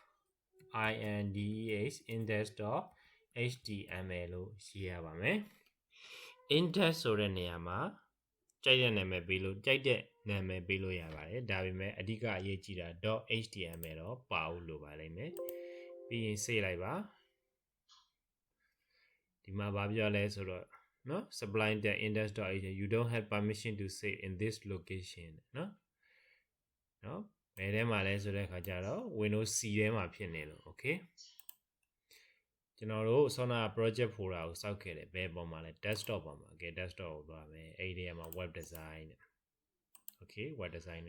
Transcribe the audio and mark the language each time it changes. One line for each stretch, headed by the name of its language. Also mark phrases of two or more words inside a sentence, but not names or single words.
Burmese: index.html လို့ရေးရပါမယ် index ဆိုတဲ့နေရာမှာကြိုက်တဲ့နာမည်ပေးလို့ကြိုက်တဲ့နာမည်ပေးလို့ရပါတယ်ဒါပေမဲ့အဓိကအရေးကြီးတာ .html တော့ပါဖို့လိုပါလိမ့်မယ်ပြီးရင် save လိုက်ပါ ဒီမှာဘာပြောလဲဆိုတော့နော်
English: sublime text index.html you don't have permission to save in this location
Burmese: နော်ဘယ်ထဲမှာလဲဆိုတဲ့အခါကျတော့ Windows C ထဲမှာဖြစ်နေလို့ okay ကျွန် တော်တို့ဆောနာ
English: project folder
Burmese: ကိုစောက်ခဲ့တယ်ဘယ်ပေါ်မှာလဲ desktop ပေါ်မှာ okay desktop ကိုသွားမယ်အဲ့ဒီထဲမှာ
English: web design
Burmese: နဲ့ okay
English: web design